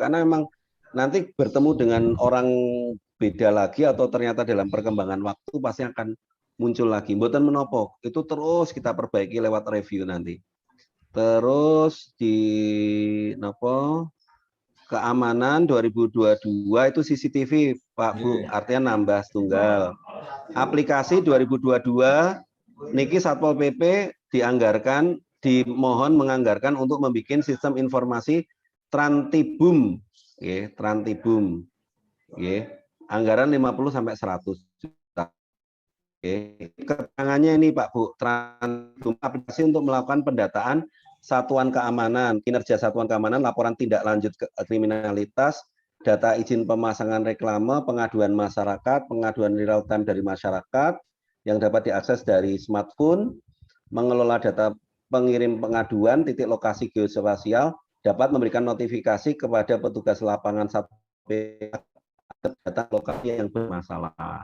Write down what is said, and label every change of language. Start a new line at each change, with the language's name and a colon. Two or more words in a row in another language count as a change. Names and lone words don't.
Indonesian: Karena memang nanti bertemu dengan orang beda lagi atau ternyata dalam perkembangan waktu pasti akan muncul lagi.
Javanese: Mboten menopo,
Indonesian: itu terus kita perbaiki lewat review nanti. Terus di keamanan 2022 itu CCTV Pak Bu, artinya nambah setunggal. Aplikasi 2022 niki Satpol PP dianggarkan, dimohon menganggarkan untuk membuat sistem informasi Trantibum, Trantibum, anggaran 50 sampai 100 juta. Keterangannya ini Pak Bu, Trantibum aplikasi untuk melakukan pendataan satuan keamanan, kinerja satuan keamanan, laporan tindak lanjut kriminalitas, data izin pemasangan reklame, pengaduan masyarakat, pengaduan
English: real time
Indonesian: dari masyarakat yang dapat diakses dari smartphone, mengelola data pengirim pengaduan, titik lokasi geospasial, dapat memberikan notifikasi kepada petugas lapangan data lokasi yang bermasalah.